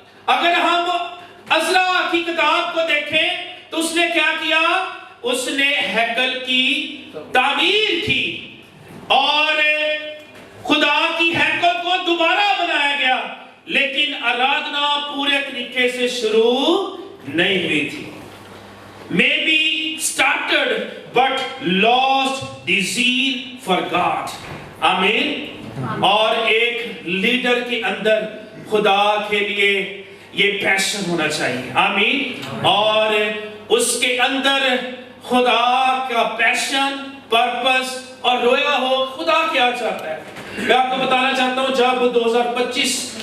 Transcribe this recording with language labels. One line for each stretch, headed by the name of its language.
Hindi: अगर हम अज़रा की किताब को देखें तो उसने क्या किया? उसने हैकल की तामीर की, और खुदा की हैकल को दोबारा बनाया गया। लेकिन आराधना पूरे तरीके से शुरू नहीं हुई थी।
English: Maybe started but lost the zeal for God.
Hindi: आमीन। और एक लीडर के अंदर खुदा के लिए ये पैशन होना चाहिए। आमीन। और उसके अंदर खुदा का पैशन, पर्पस और रोया हो। खुदा क्या चाहता है? मैं आपको बताना चाहता हूँ, जब 2025